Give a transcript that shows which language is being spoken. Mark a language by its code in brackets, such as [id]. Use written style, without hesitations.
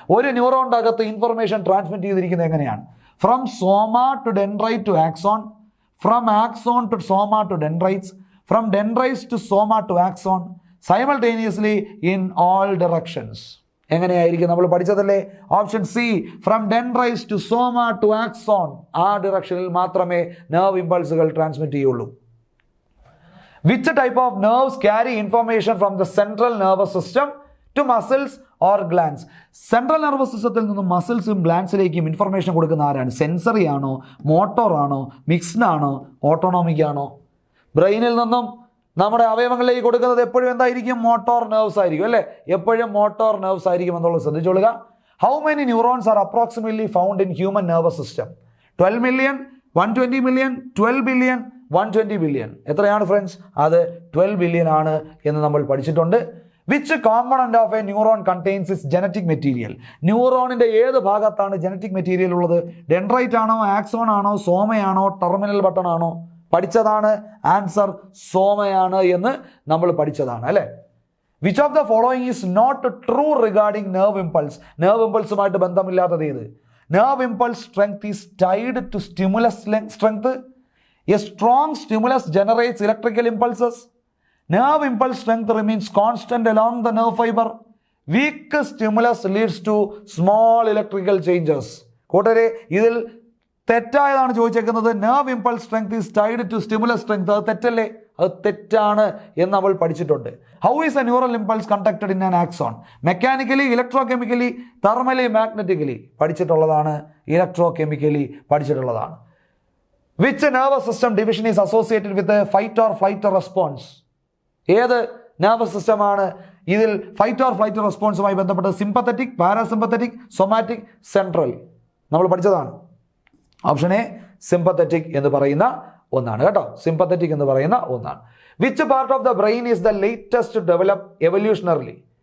[ml] ഒരു ന്യൂറോണിന്റെ അകത്ത് information transmit ചെയ്തിരിക്കുന്നത് എങ്ങനെയാണ്? [en] From soma to dendrite to axon, from axon to soma to dendrites, from dendrites to soma to axon, simultaneously in all directions. [ml] എങ്ങനെയായിരിക്കും? നമ്മൾ പഠിച്ചതല്ലേ? Option C, [en] From dendrites to soma to axon. [ml] ആ ഡിറക്ഷനിൽ മാത്രമേ nerve ഇമ്പൾസുകൾ transmit ചെയ്യുള്ളൂ. [en] Which type of nerves carry information from the central nervous system to muscles or glands? [ml] Central nervous സിസ്റ്റത്തിൽ നിന്നും മസിൽസും ഗ്ലാൻസിലേക്കും information കൊടുക്കുന്ന ആരാണ്? Sensory ആണോ, മോട്ടോർ ആണോ, മിക്സ്ഡ് ആണോ, ഓട്ടോണോമിക് ആണോ? ബ്രെയിനിൽ നിന്നും നമ്മുടെ അവയവങ്ങളിലേക്ക് കൊടുക്കുന്നത് എപ്പോഴും എന്തായിരിക്കും? മോട്ടോർ നെർവ്സ് ആയിരിക്കും അല്ലേ? എപ്പോഴും മോട്ടോർ നെർവ്സ് ആയിരിക്കും എന്നുള്ളത് ശ്രദ്ധിച്ചോളുക. [en] How many neurons are approximately found in human nervous system? 12 million, 120 million, 12 billion, 120 billion. [ml] എത്രയാണ് ഫ്രണ്ട്സ്? അത് 12 billion ആണ് എന്ന് നമ്മൾ പഠിച്ചിട്ടുണ്ട്. [en] Which component of a neuron contains its genetic material? [ml] ന്യൂറോണിന്റെ ഏത് ഭാഗത്താണ് ജനറ്റിക് മെറ്റീരിയൽ ഉള്ളത്? ഡെൻഡ്രൈറ്റ് ആണോ, ആക്സോൺ ആണോ, സോമയാണോ, ടെർമിനൽ ബട്ടൺ ആണോ? പഠിച്ചതാണ്. ആൻസർ സോമയാണ് എന്ന് നമ്മൾ പഠിച്ചതാണ് അല്ലേ? [en] Which of the following is not true regarding nerve impulse? [ml] nerve impulse-ഉമായിട്ട് ബന്ധമില്ലാത്തത് ഏത്? [en] Nerve impulse strength is tied to stimulus strength. A strong stimulus generates electrical impulses. Nerve impulse strength remains constant along the nerve fiber. Weak stimulus leads to small electrical changes. [ml] കൂട്ടരെ, ഇതിൽ തെറ്റായതാണ് ചോദിച്ചേക്കുന്നത്. [en] nerve impulse strength is tied to stimulus strength. [ml] അത് തെറ്റല്ലേ? അത് തെറ്റാണ് എന്ന് നമ്മൾ പഠിച്ചിട്ടുണ്ട്. [en] How is a neural impulse conducted in an axon? Mechanically, electrochemically, thermally, magnetically. [ml] പഠിച്ചിട്ടുള്ളതാണ്. Electrochemically പഠിച്ചിട്ടുള്ളതാണ്. [en] Which nervous system division is associated with a fight or flight response? [ml] ഏത് nervous system ആണ് ഇതിൽ ഫൈറ്റ് ഓർ ഫ്ലൈറ്റ് റെസ്പോൺസുമായി ബന്ധപ്പെട്ടത്? Sympathetic, parasympathetic, somatic, central. നമ്മൾ പഠിച്ചതാണ്. Option A sympathetic എന്ന് പറയുന്ന ഒന്നാണ് കേട്ടോ. സിമ്പത്തറ്റിക് എന്ന് പറയുന്ന ഒന്നാണ്. [en] Which part of the brain is the latest develop evolutionarily?